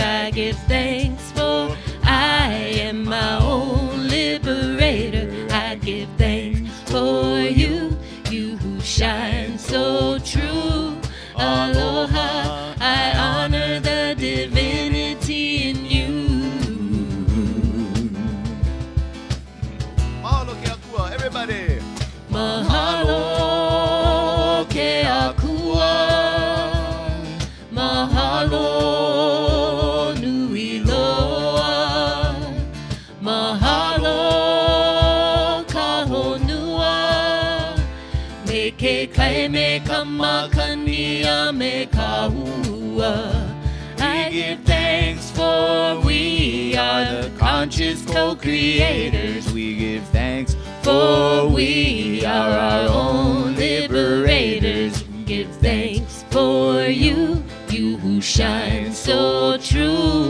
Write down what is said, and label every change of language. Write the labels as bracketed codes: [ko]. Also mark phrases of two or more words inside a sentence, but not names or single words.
[en] I give thanks for I am my own liberator. I give thanks for you, you who shine so true. Aloha, I honor the divinity in you. [haw] Mahalo ke akua, everybody. Mahalo ke akua, mahalo nui loa, mahalo ka honua, me ke kai me kamakania me ka hua. [en] I give thanks for we are the conscious co-creators. We give thanks For we are our own liberators. We give thanks for you, you who shine so true.